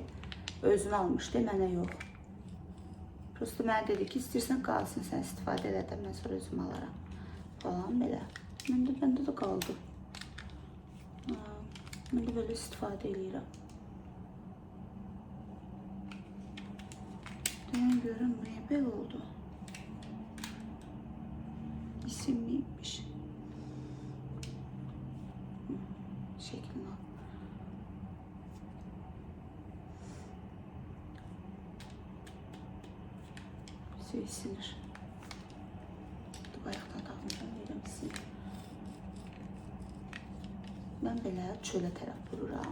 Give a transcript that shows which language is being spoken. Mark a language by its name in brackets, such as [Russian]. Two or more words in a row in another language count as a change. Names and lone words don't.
[Azerbaijani] Özünü almışdı, mənə yox. Prosto mənə dedi ki, istəyirsən qalsın, sən istifadə elədən, mən sonra özüm alaram. Falan belə. Məndə də qaldı. Mən də belə istifadə eləyirəm. [Turkish] Ben görünmüyor. Böyle oldu. İsim miymiş? Şeklini al. Sinir. [Azerbaijani] Ayaqdan taxmışam, deyirəm sinir. Mən belə çölə tərəf vururam.